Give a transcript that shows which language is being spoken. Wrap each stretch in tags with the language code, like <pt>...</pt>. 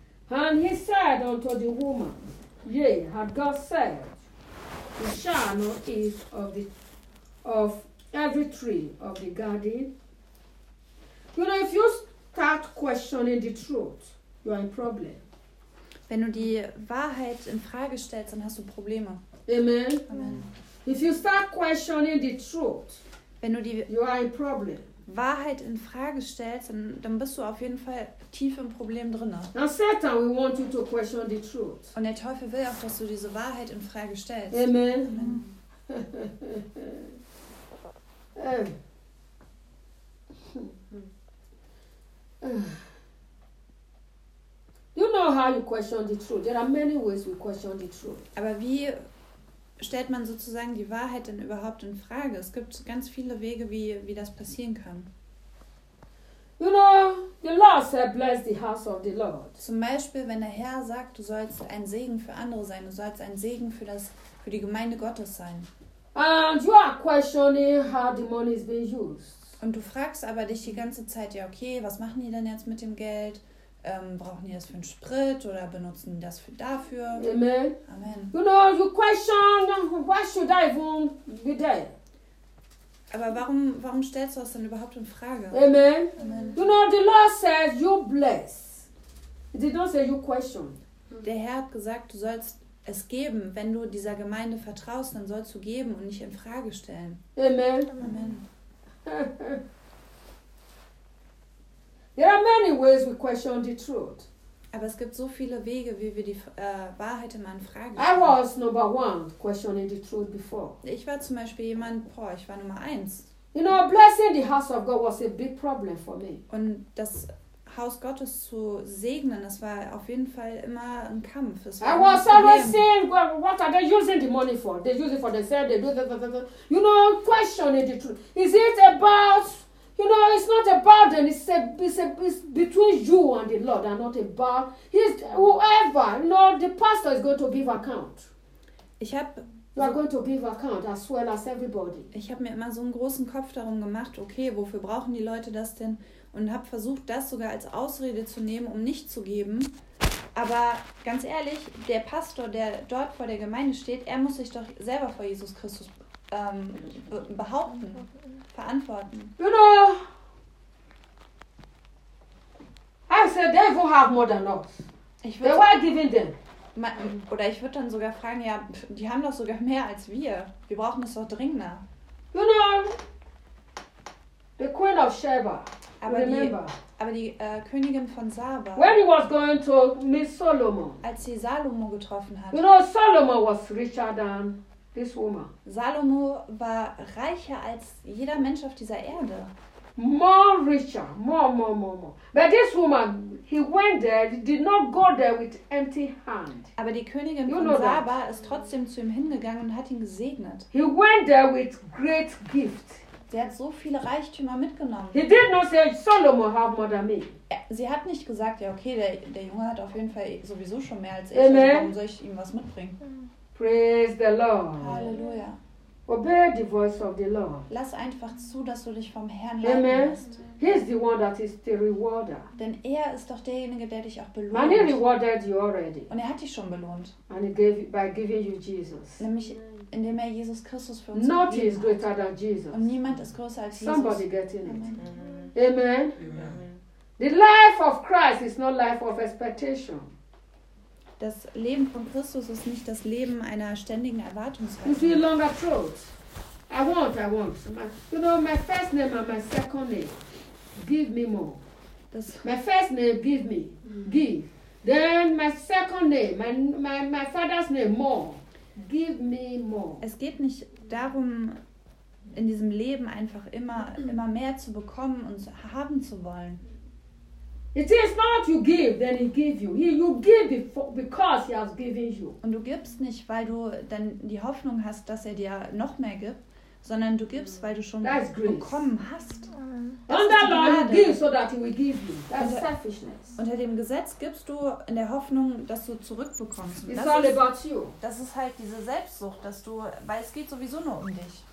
<en>And he said unto the woman, yea, had God said, you shall not eat of every tree of the garden? You know, if you start questioning the truth, you are in problem.</en> <de>Wenn du die Wahrheit in Frage stellst, dann hast du Probleme. Amen. Amen.</de> <en>If you start questioning the truth,</en> <de>wenn du die</de> <en>you are in problem.</en> <de>Wahrheit in Frage stellst, dann bist du auf jeden Fall tief im Problem drin. Und der Teufel will auch, dass du diese Wahrheit in Frage stellst. Amen. Amen.</de> <en>You know how you question the truth. There are many ways we question the truth.</en> <de>Aber wie stellt man sozusagen die Wahrheit denn überhaupt in Frage? Es gibt ganz viele Wege, wie das passieren kann.</de> <en>You know, the Lord said, bless the house of the Lord.</en> <de>Zum Beispiel, wenn der Herr sagt, du sollst ein Segen für andere sein, du sollst ein Segen für die Gemeinde Gottes sein.</de> <en>And you are questioning how the money is being used.</en> <de>Und du fragst aber dich die ganze Zeit, ja okay, was machen die denn jetzt mit dem Geld? Brauchen die das für einen Sprit oder benutzen die das dafür? Amen. Amen.</de> <en>You know, you question, why should I even be there?</en> <de>Aber warum stellst du das denn überhaupt in Frage? Amen. Amen.</de> <en>You know, the Lord says you bless. It did not say you question.</en> <de>Der Herr hat gesagt, du sollst es geben. Wenn du dieser Gemeinde vertraust, dann sollst du geben und nicht in Frage stellen. Amen. Amen.</de> <en>There are many ways we question the truth.</en> <de>Aber es gibt so viele Wege, wie wir die Wahrheit immer in Frage stellen.</de> <en>I was number one questioning the truth before.</en> <de>Ich war zum Beispiel jemand, ich war Nummer eins.</de> <en>You know, blessing the house of God was a big problem for me.</en> <de>Und das Haus Gottes zu segnen, das war auf jeden Fall immer ein Kampf.</de> <en>I was always saying, well, what are they using the money for? They use it for themselves, they do that. You know, questioning the truth. Is it about, you know, it's not about them, it's between you and the Lord, and not about his, whoever, you know, the pastor is going to give account.</en> <de>Ich habe...</de> <en>You are going to give account as well as everybody.</en> <de>Ich habe mir immer so einen großen Kopf darum gemacht, okay, wofür brauchen die Leute das denn? Und habe versucht, das sogar als Ausrede zu nehmen, um nicht zu geben. Aber ganz ehrlich, der Pastor, der dort vor der Gemeinde steht, er muss sich doch selber vor Jesus Christus behaupten, verantworten.</de> <en>You know, I said, they will have more than us. They were giving them.</en> <de>Oder ich würde dann sogar fragen, ja, die haben doch sogar mehr als wir. Wir brauchen es doch dringender.</de> <en>You know, the Queen of Sheba.</en> <de>Aber die Königin von Saba.</de> <en>When he was going to meet Solomon.</en> <de>Als sie Salomo getroffen hat.</de> <en>You know, Solomon was richer than this woman.</en> <de>Salomo war reicher als jeder Mensch auf dieser Erde.</de> <en>More richer, more. But this woman, he went there, did not go there with empty hand.</en> <de>Aber die Königin</de> <en>you</en> <de>von Saba</de> <en>that.</en> <de>Ist trotzdem zu ihm hingegangen und hat ihn gesegnet.</de> <en>He went there with great gift.</en> <de>Sie hat so viele Reichtümer mitgenommen.</de> <en>He did not say Solomon have more than me.</en> <de>Sie hat nicht gesagt, ja okay, der Junge hat auf jeden Fall sowieso schon mehr als ich. Amen. Warum soll ich ihm was mitbringen?</de> <en>Praise the Lord.</en> <de>Halleluja.</de> <en>Obey the voice of the Lord.</en> <de>Lass einfach zu, dass du dich vom Herrn leiten lässt.</de> <en>He is the one that is the rewarder.</en> <de>Denn er ist doch derjenige, der dich auch belohnt.</de> <en>And he rewarded you already.</en> <de>Und er hat dich schon belohnt.</de> <en>And he gave by giving you Jesus.</en> <de>Nämlich indem er Jesus Christus für uns gegeben hat.</de> <en>Not is greater than Jesus.</en> <de>Und niemand ist größer als Jesus.</de> <en>Somebody getting it. Amen. Amen. The life of Christ is not life of expectation.</en> <de>Das Leben von Christus ist nicht das Leben einer ständigen Erwartungshaltung.</de> <en>You see a long approach. I want. You know, my first name and my second name. Give me more. My first name, give me. Give. Then my second name, my father's name, more. Give me more.</en> <de>Es geht nicht darum, in diesem Leben einfach immer mehr zu bekommen und haben zu wollen.</de> <en>It is not you give, then he give you. You give because he has given you.</en> <de>Und du gibst nicht, weil du dann die Hoffnung hast, dass er dir noch mehr gibt, sondern du gibst, weil du schon bekommen hast.</de> <en>Under law, you give so that he will give you. That's selfishness.</en> <de>Unter dem Gesetz gibst du in der Hoffnung, dass du zurückbekommst.</de> <en>It's all about you.</en> <de>Das ist halt diese Selbstsucht, dass du, weil es geht sowieso nur um dich.</de>